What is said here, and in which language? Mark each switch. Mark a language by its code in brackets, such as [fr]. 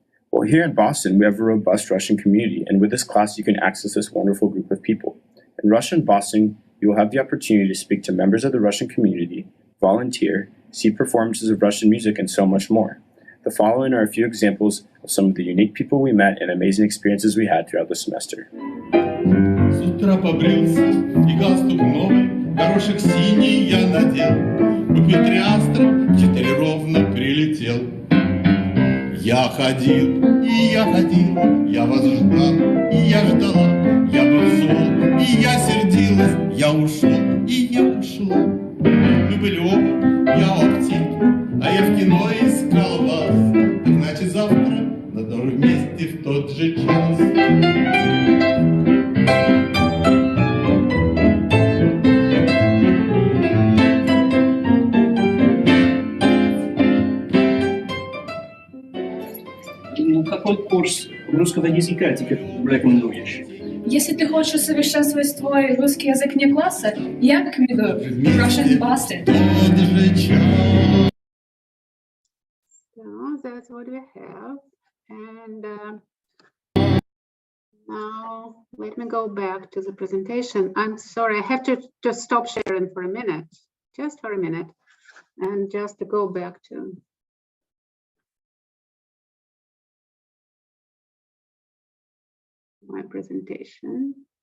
[en] Well, here in Boston, we have a robust Russian community, and with this class, you can access this wonderful group of people. In Russian Boston, you will have the opportunity to speak to members of the Russian community, volunteer, see performances of Russian music, and so much more. The following are a few examples of some of the unique people we met and amazing experiences we had throughout the semester. [ru] С утра побрился, и галстук новый, горошек синий я надел. Купил 3 астра, 4 ровно прилетел. Я ходил, я вас ждал, и я ждала. Я был зол, и я сердилась, я ушел, и я ушла. Мы были оба, я в аптеке, А я в кино искал вас. Значит, завтра на том же месте в тот же час. Какой курс русского языка ты рекомендуешь? Если ты хочешь усовершенствовать свой русский язык вне класса, я рекомендую Russian Boston. [en] So that's what we have. And now let me go back to the presentation. I'm sorry, I have to just stop sharing for a minute, just for a minute, and just to go back to my presentation.